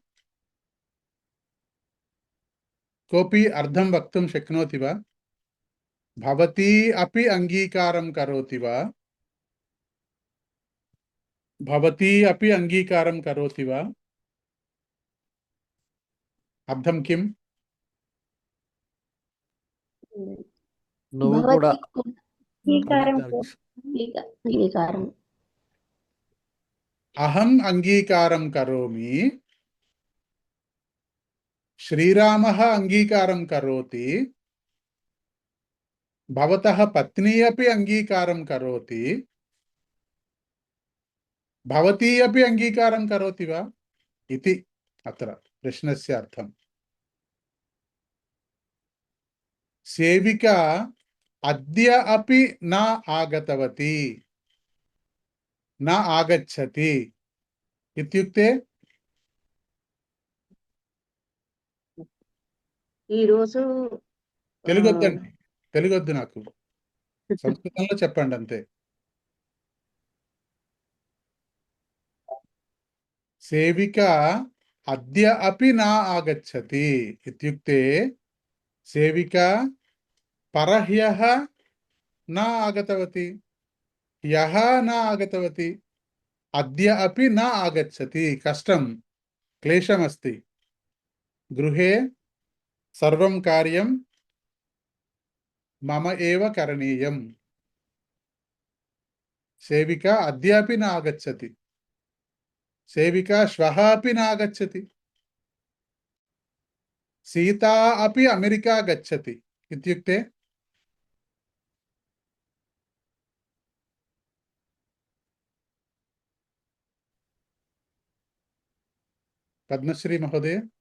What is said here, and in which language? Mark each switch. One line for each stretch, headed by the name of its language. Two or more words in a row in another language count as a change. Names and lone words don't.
Sanskrit: कोऽपि अर्थं वक्तुं शक्नोति वा? भवती अपि अंगीकारं करोति वा? भवती अपि अंगीकारं करोति वा? अर्थं किम्?
Telugu: నువ్వు కూడా అంగీకారం.
Sanskrit: अहं अंगीकारं करोमि, श्रीरामः अंगीकारं करोति, भवतः पत्नी अपि अंगीकारं करोति, भवती अपि अंगीकारं करोति वा इति अत्र प्रश्नस्य अर्थम्. सेविका अद्य अपि न आगतवती, न आगच्छति इत्युक्ते
Telugu: ఈ రోజు తెలుగొద్దు నాకు, సంస్కృతంలో చెప్పండి అంతే.
Sanskrit: సేవికా అద్య అపి నా ఆగచ్చతి ఇత్యుక్తే సేవికా పరహ్యః నా ఆగతవతి, ह्यः न आगतवती, अद्य अपि न आगच्छति. कष्टं, क्लेशमस्ति. गृहे सर्वं कार्यं मम एव करणीयम्. सेविका अद्य अपि न आगच्छति, सेविका श्वः अपि न आगच्छति, सीता अपि अमेरिका गच्छति इत्युक्ते पद्मश्री महोदय.